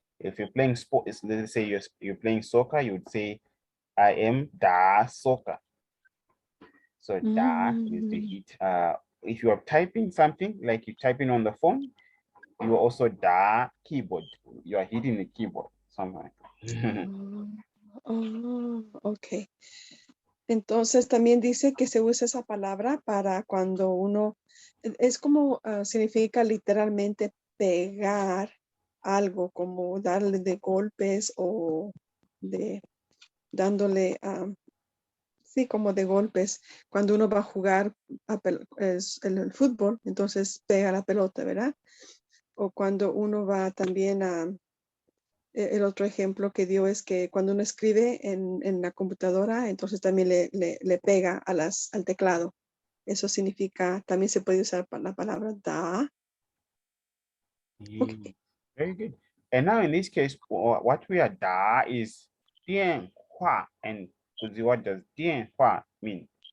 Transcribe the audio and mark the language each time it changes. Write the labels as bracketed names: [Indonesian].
[English] If you're playing sport, let's say you're playing soccer, you would say I am da soccer. So da is the hit. If you are typing something, like you're typing on the phone, you also da keyboard. You are hitting the keyboard somehow. Ok. [Spanish] Entonces también dice que se usa esa palabra para cuando uno, es como significa literalmente pegar algo, como darle de golpes o de dándole, sí, como de golpes. Cuando uno va a jugar el fútbol, entonces pega la pelota, ¿verdad? O cuando uno va también a, el otro ejemplo que dio es que cuando uno escribe en la computadora, entonces también le pega al teclado. Eso significa, también se puede usar la palabra da. [English] Okay. Very good. And now in this case, what we are da is dian hua. And what does dian hua mean?